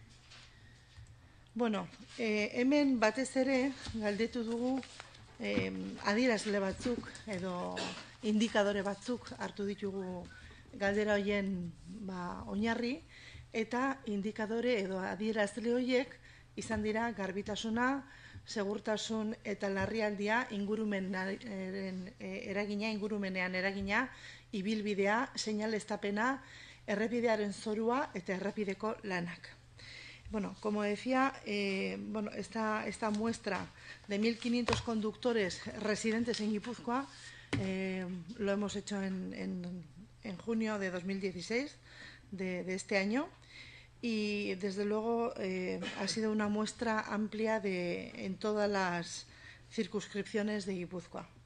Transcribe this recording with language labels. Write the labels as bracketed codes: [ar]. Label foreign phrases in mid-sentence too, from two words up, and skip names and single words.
[eu] Bueno, hemen batez ere galdetu dugu adierazle batzuk edo indikadore batzuk hartu ditugu galdera horien oinarri, eta indikadore edo adierazle horiek izan dira garbitasuna, segurtasun eta larrialdia, ingurumenean eragina, ibilbidea, seinaleztapena, errepidearen zorua eta errepideko lanak. [es] Bueno, como decía, esta muestra de 1.500 conductores residentes en Guipúzcoa lo hemos hecho en junio de 2016, de este año, y desde luego ha sido una muestra amplia en todas las circunscripciones de Guipúzcoa.